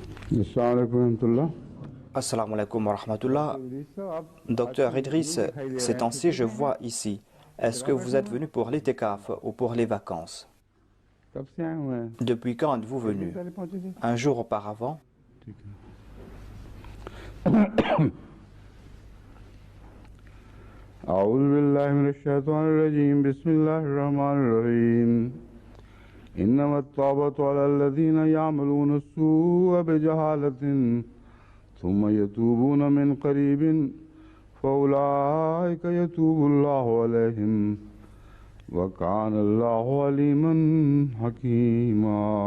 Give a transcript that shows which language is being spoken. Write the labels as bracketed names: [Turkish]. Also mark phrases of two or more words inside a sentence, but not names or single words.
[Arabic] السلام عليكم ورحمة الله. السلام عليكم ورحمة الله. [French] Docteur Idriss, ces temps-ci, je vois ici. Est-ce que vous êtes venu pour l'itikaf ou pour les vacances? [Hindi] कब से आए हुए हैं? [French] Depuis quand êtes-vous venu? [Hindi] पहले पहुंचे थे? [French] Un jour auparavant? [Hindi] ठीक है। [Arabic] أعوذ بالله من الشيطان الرجيم بسم الله الرحمن الرحيم إنما التوبة على الذين يعملون السوء بجهالة ثم يتوبون من قريب فأولئك يتوب الله عليهم وكان الله عليما حكيما